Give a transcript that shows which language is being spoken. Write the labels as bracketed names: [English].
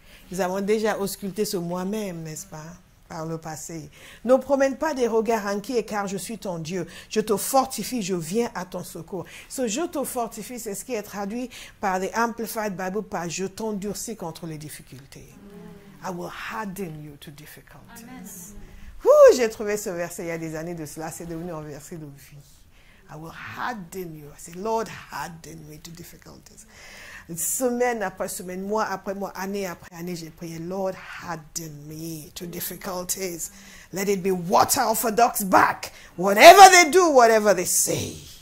[French] Nous avons déjà ausculté ce moi-même, n'est-ce pas, par le passé. Ne promène pas des regards inquiets, car je suis ton Dieu. Je te fortifie, je viens à ton secours. Ce je te fortifie, c'est ce qui est traduit par les Amplified Bible par je t'endurcis contre les difficultés. [English] I will harden you to difficulties. [French] J'ai trouvé ce verset il y a des années de cela, c'est devenu un verset de vie. [English] I will harden you. I say, Lord, harden me to difficulties. [French] Semaine après semaine, mois après mois, année après année, j'ai prié, [English] Lord, harden me to difficulties. Let it be water off a duck's back. Whatever they do, whatever they say.